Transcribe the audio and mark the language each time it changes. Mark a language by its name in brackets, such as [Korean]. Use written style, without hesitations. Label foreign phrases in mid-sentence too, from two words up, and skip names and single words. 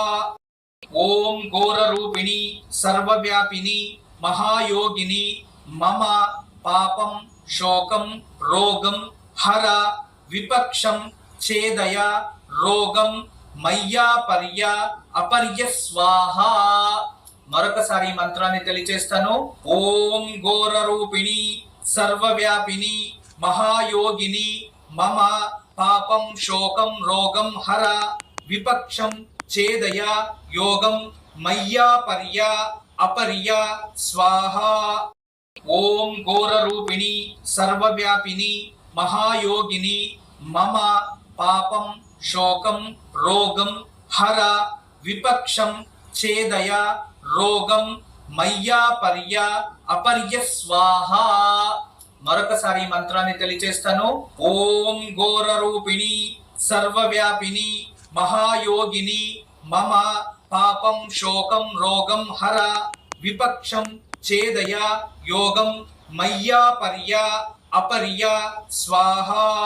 [Sanskrit] ఓం ఘోర రూపిణి సర్వవ్యాపిని మహాయోగిని మమ పాపం శోకం రోగం హర విపక్షం ఛేదయ రోగం మయ్యా పర్య అపర్య స్వాహ. [Telugu] మరొకసారి ఈ మంత్రాన్ని తెలియజేస్తాను. [Sanskrit] ఓం ఘోర రూపిణి सर्वव्यापिनी महायोगिनी मम पापं शोकं रोगं हर विपक्षं छेदय योगं मय्यापर्य अपर्य स्वाहा। ओम घोररूपिणी सर्वव्यापिनी महायोगिनी मम पापं शोकं रोगं हर विपक्षं छेदय रोगं मय्यापर्य अपर्य स्वाहा। [Telugu] మరొకసారి మంత్రాన్ని తెలియజేస్తాను. [Sanskrit] ఓం ఘోరరూపిణి సర్వవ్యాపిని మహాయోగిని మమ పాపం శోకం రోగం హర విపక్షం ఛేదయ యోగం మయ్యాపర్య అపర్య స్వాహా।